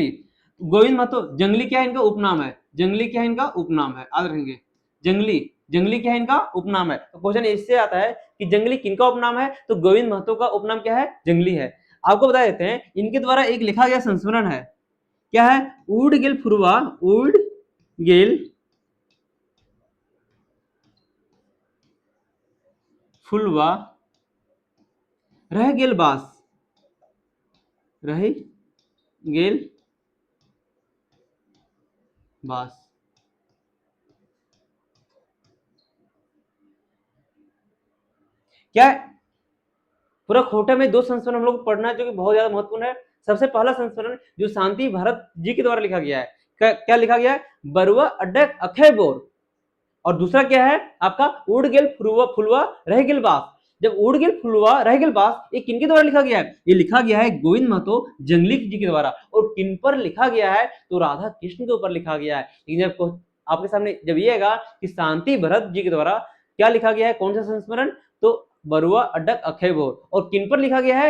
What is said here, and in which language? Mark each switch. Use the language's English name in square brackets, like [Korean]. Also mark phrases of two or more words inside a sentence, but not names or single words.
[Hindi] गोविंद महतो जंगली क्या है? इनका उपनाम है। जंगली क्या है? इनका उपनाम है, याद रखेंगे। जंगली, जंगली क्या है? इनका उपनाम है। तो क्वेश्चन इससे आता है कि जंगली किनका उपनाम है? तो गोविंद महतो का उपनाम क्या है? जंगली है। आपको बता देते हैं इनके द्वारा एक लिखा गया संस्मरण है, क्या है? उड़ गेल फुरवा, उड़ गेल फुलवा, रह गेल बास, रह गेल बास। क्या है? पूरा खोटा में दो संस्मरण हम लोग को पढ़ना है जो कि बहुत ज्यादा महत्वपूर्ण है। सबसे पहला संस्मरण जो शांति भारत जी के द्वारा लिखा गया है, क्या लिखा गया है? बरुआ अड्डक अखय बोर। और दूसरा क्या है आपका? उड़ गेल फुलवा, फुलवा रह गेल बास। जब उड़ गेल फुलवा रह गेल बास, ये किनके द्वारा लिखा गया है? ये लिखा गया है गोविंद महतो जंगली जी के द्वारा। और किन पर लिखा गया है? तो राधा कृष्ण के ऊपर लिखा गया है। लेकिन जब आपके सामने जब ये आएगा कि शांति भरत जी के द्वारा क्या लिखा गया है, कौन सा संस्मरण, तो बरुआ अड्डक अखय बोर। और किन पर लिखा गया है?